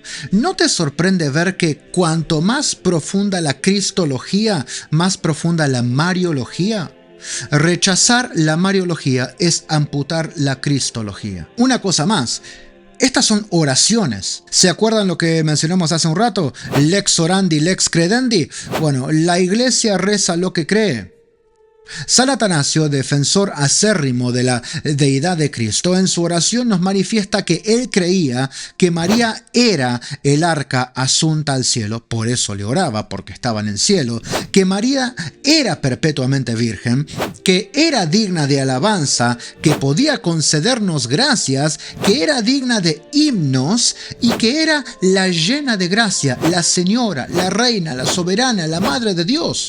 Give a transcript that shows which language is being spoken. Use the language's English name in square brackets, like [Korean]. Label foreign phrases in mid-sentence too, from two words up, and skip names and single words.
[Spanish] ¿No te sorprende ver que cuanto más profunda la cristología, más profunda la mariología? Rechazar la mariología es amputar la cristología. Una cosa más. Estas son oraciones. ¿Se acuerdan lo que mencionamos hace un rato? [Latin] Lex orandi, lex credendi. [Spanish] Bueno, la iglesia reza lo que cree. San Atanasio, defensor acérrimo de la deidad de Cristo, en su oración nos manifiesta que él creía que María era el arca asunta al cielo, por eso le oraba, porque estaba en el cielo, que María era perpetuamente virgen, que era digna de alabanza, que podía concedernos gracias, que era digna de himnos y que era la llena de gracia, la señora, la reina, la soberana, la madre de Dios.